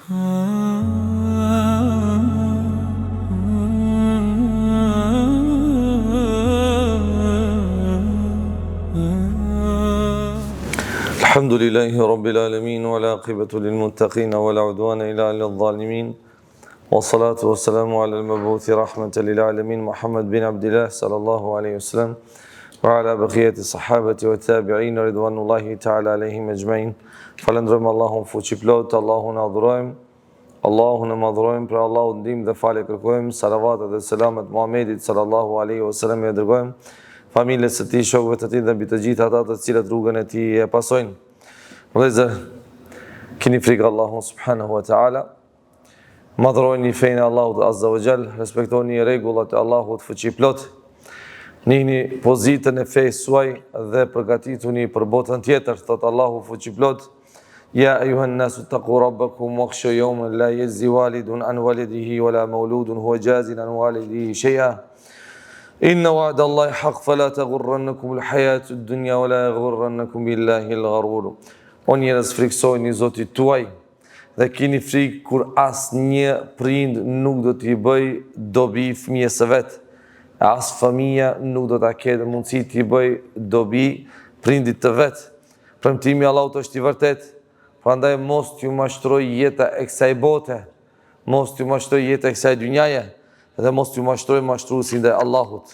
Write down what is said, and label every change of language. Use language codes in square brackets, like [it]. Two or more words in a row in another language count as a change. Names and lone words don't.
[ar] الحمد لله رب العالمين والعاقبة للمتقين ولا عدوان إلا على الظالمين والصلاة والسلام على المبعوث رحمة للعالمين محمد بن عبد الله صلى الله عليه وسلم وعلى بقية الصحابة والتابعين رضوان الله تعالى عليهم أجمعين. [sq] Falendrojmë Allahun fuqiplot, Allahun adhurojmë, Allahun e madhrojmë, për Allahun ndihmë dhe falje kërkojmë, salavatet dhe selamet Muhammedit [ar] صلى الله عليه وسلم [sq] e dërgojmë, familjes së tij, shokëve të tij dhe mbi të gjithë ata të cilët rrugën e tij e pasojnë. Vëllezër, keni frikë Allahun [ar] سبحانه وتعالى, [sq] madhrojni fejnë Allahut [ar] عز وجل, [sq] respektoni rregullat e Allahut fuqiplot, nihni pozitën e fesë suaj dhe përgatituni për botën tjetër, thot Allahu fuqiplot. [ar] يا أيها الناس اتقوا ربكم واخشوا يوما لا يجزي والد عن ولده ولا مولود هو جاز عن والده شيئا. إن وعد الله حق فلا تغرنكم الحياة الدنيا ولا يغرنكم بالله الغرور. [sq] O njerëz, friksojni Zotit tuaj dhe keni frikë kur asnjë prind nuk do t'i bëj dobi fëmijës së vet. As fëmia nuk do ta ketë mundësi t'i bëj dobi prindit të vet. Premtimi i Allahut është i vërtetë. Prandaj mos t'ju mashtroj jeta e kësaj bote, mos t'ju mashtroj jeta e kësaj dynjaje, dhe mos t'ju mashtroj mashtruesin ndaj Allahut.